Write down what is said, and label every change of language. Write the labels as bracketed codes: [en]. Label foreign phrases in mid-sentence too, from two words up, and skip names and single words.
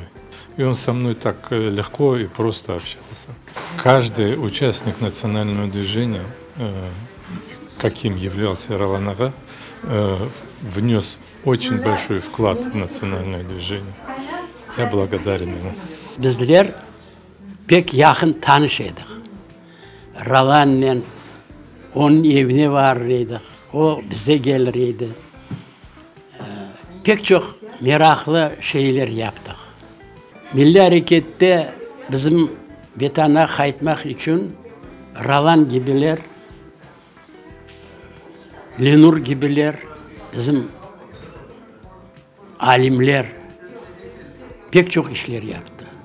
[ru] И он со мной так легко и просто общался. Каждый участник национального движения, каким являлся Ролан Ага, внес очень большой вклад в национальное движение. Я благодарен ему. [crh] Bizler pek yakın tanış edik. Rolan'la onun evine varırdık. O bize gelirdi. Pek çok meraklı şeyler yaptık. Milli Hareket'te bizim vatana kayıtmak için Rolan gibiler, Ленур gibiler, bizim alimler pek çok işler yaptı.